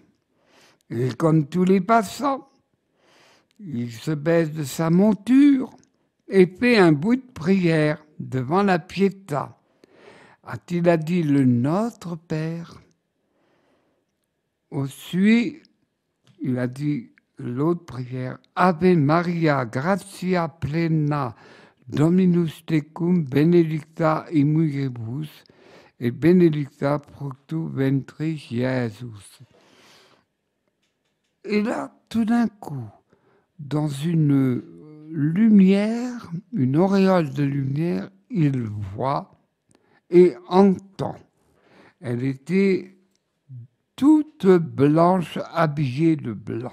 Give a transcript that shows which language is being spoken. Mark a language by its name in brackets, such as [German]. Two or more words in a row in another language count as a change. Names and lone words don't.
[French] Et comme tous les passants, il se baisse de sa monture et fait un bout de prière devant la Pietà. A-t-il dit le Notre Père? Ensuite, il a dit l'autre prière, [Latin] Ave Maria, gratia plena, Dominus tecum, benedicta in mulieribus, et benedicta fructus ventris Jesus. [French] Et là, tout d'un coup, dans une lumière, une auréole de lumière, il voit et entend. Elle était toute blanche, habillée de blanc.